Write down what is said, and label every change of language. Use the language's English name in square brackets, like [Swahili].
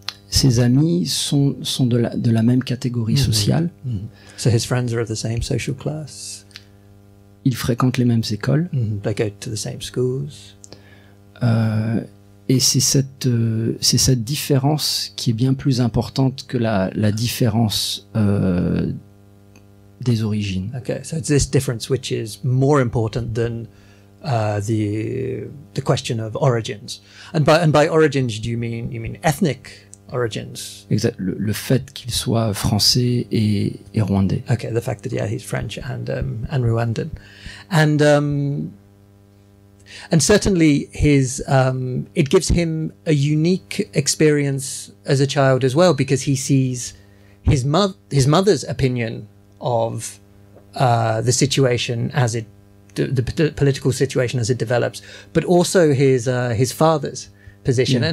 [French] Ses amis sont de la même catégorie sociale. [English] So his friends are of the same social class. [French] Ils fréquentent les mêmes écoles. [English] They go to the same schools. [French] Et c'est cette différence qui est bien plus importante que la différence des origines. [English] Okay, so it's this difference which is more important than the question of origins. And by origins, do you mean ethnic origins? [French] Exact. Le fait qu'il soit français et rwandais. [English] Okay, the fact that he's French and Rwandan, and certainly his it gives him a unique experience as a child as well, because he sees his mother's opinion of the situation as the political situation as it develops, but also his father's position.